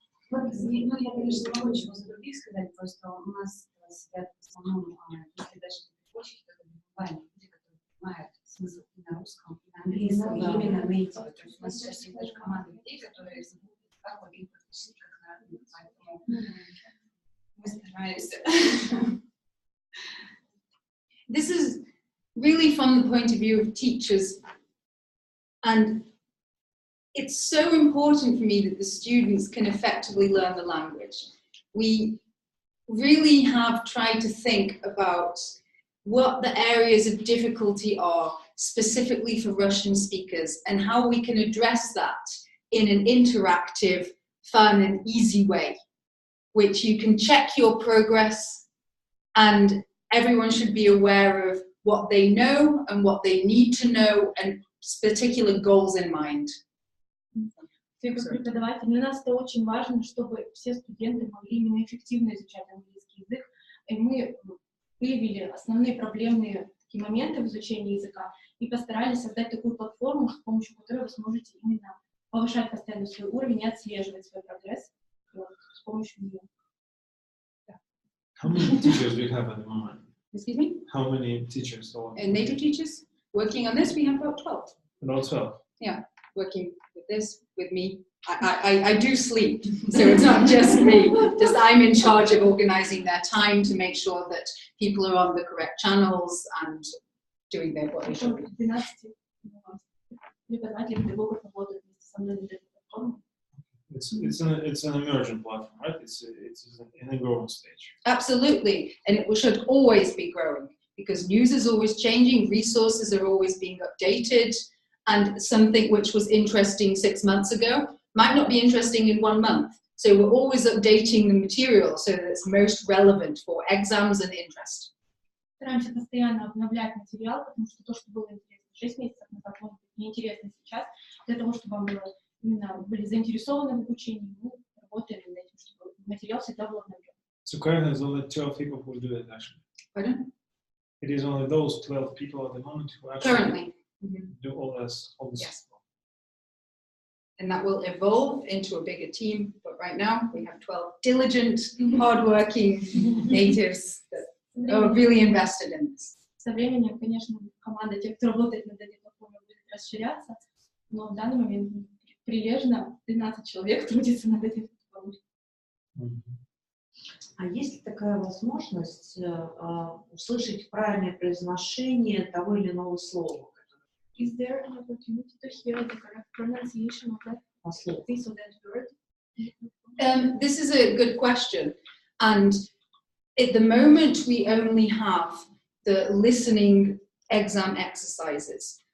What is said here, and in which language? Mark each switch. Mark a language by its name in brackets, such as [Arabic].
[Russian] Ну, я, конечно, не могу чего за других сказать, просто у нас сидят в основном, если даже переводчики, то бывают люди, которые понимают смысл и на русском, и на английском, и именно на эти. То есть у нас сейчас есть даже команда людей, которые знают, как логин практически как на родном, поэтому мы стараемся. [English] This is really from the point of view of teachers, and it's so important for me that the students can effectively learn the language. We really have tried to think about what the areas of difficulty are specifically for Russian speakers and how we can address that in an interactive, fun and easy way, which you can check your progress and everyone should be aware of what they know and what they need to know and particular goals in mind. [Russian] Как преподаватель, для нас это очень важно, чтобы все студенты могли именно эффективно изучать английский язык. И мы выявили основные проблемные такие моменты в изучении языка и постарались создать такую платформу, с помощью которой вы сможете именно повышать постоянно свой уровень и отслеживать свой прогресс с помощью нее. [English] How many teachers do you have at the moment? Excuse me? How many teachers? And native teachers working on this, we have about 12. About 12. Working with this, with me. I do sleep, so it's not just me. Just I'm in charge of organizing their time to make sure that people are on the correct channels and doing their what they should be. [Russian] 12 преподавателей, педагогов работают вместе со мной над этой платформой. [English] It's an emerging platform, right? It's in a growing stage. Absolutely, and it should always be growing because news is always changing, resources are always being updated, and something which was interesting 6 months ago might not be interesting in 1 month. So we're always updating the material so that it's most relevant for exams and interest. [Russian] Стараемся постоянно обновлять материал, потому что то, что было интересно 6 месяцев назад, может быть неинтересно сейчас. Для того, чтобы вам было, именно были заинтересованы в обучении, мы работаем над этим, чтобы материал всегда был обновлен. [English] So currently there's only 12 people who do it actually. Pardon? It is only those 12 people at the moment who actually Currently. do all this. Yes. And that will evolve into a bigger team, but right now we have 12 diligent, hardworking natives that are really invested in this. [Russian] Со временем, конечно, команда тех, кто работает над этой платформой, будет расширяться, но в данный момент прилежно 12 человек трудится над этой платформой. А есть ли такая возможность услышать правильное произношение того или иного слова? [English] Is there an opportunity to hear the correct pronunciation of that this or that word? This is a good question. And at the moment, we only have the listening exam exercises.